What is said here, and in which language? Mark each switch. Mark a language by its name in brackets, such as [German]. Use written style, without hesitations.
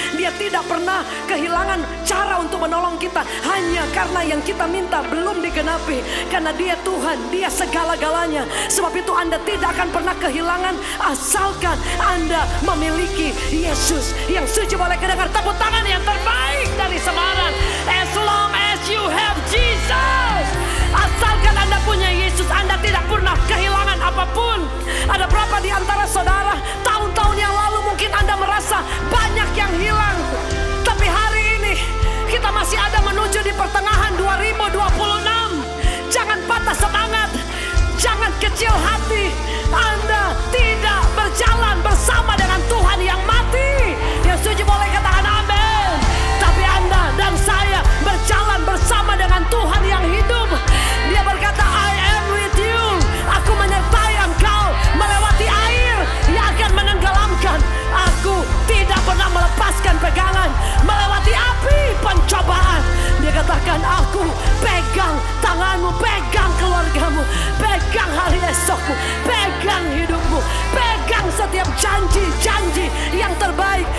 [Indonesian] Dia tidak pernah kehilangan cara untuk menolong kita hanya karena yang kita minta belum digenapi. Karena dia Tuhan, dia segala-galanya. Sebab itu Anda tidak akan pernah kehilangan asalkan Anda memiliki Yesus. Yang suci boleh kedengar tepuk tangan yang terbaik dari Semarang. [English] As long as you have Jesus. [Indonesian] Asalkan Anda punya Yesus, Anda tidak pernah kehilangan apapun. Ada berapa di antara saudara, tahun-tahun yang lalu mungkin Anda merasa banyak yang hilang. Tapi hari ini kita masih ada menuju di pertengahan 2026. Jangan patah semangat, jangan kecil hati. Anda tidak berjalan bersama dengan Tuhan yang mati. Yang setuju boleh katakan amin. Tapi Anda dan saya berjalan bersama dengan Tuhan yang hidup. Dia berkata, [English] I am with you. [Indonesian] Aku menyertai engkau melewati air yang akan menenggelamkan. Aku tidak pernah melepaskan pegangan melewati api pencobaan. Dia katakan, aku pegang tanganmu, pegang keluargamu, pegang hari esokmu, pegang hidupmu, pegang setiap janji-janji yang terbaik.